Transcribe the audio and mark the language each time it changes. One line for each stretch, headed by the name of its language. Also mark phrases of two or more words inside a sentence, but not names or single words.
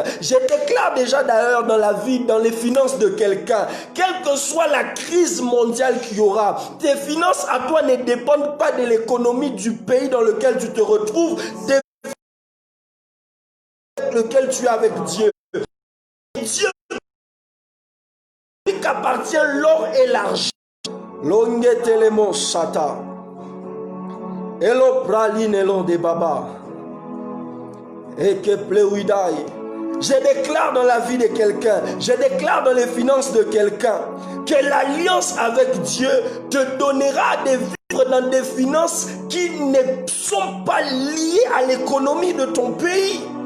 French: Je déclare déjà d'ailleurs dans la vie, dans les finances de quelqu'un, quelle que soit la crise mondiale qu'il y aura, tes finances à toi ne dépendent pas de l'économie du pays dans lequel tu te retrouves, lequel tu es avec Dieu. Dieu qu'appartient l'or et l'argent. Longetelemo sata. Elo praline elo de baba. Et que pleuidai. Je déclare dans la vie de quelqu'un, je déclare dans les finances de quelqu'un, que l'alliance avec Dieu te donnera de vivre dans des finances qui ne sont pas liées à l'économie de ton pays.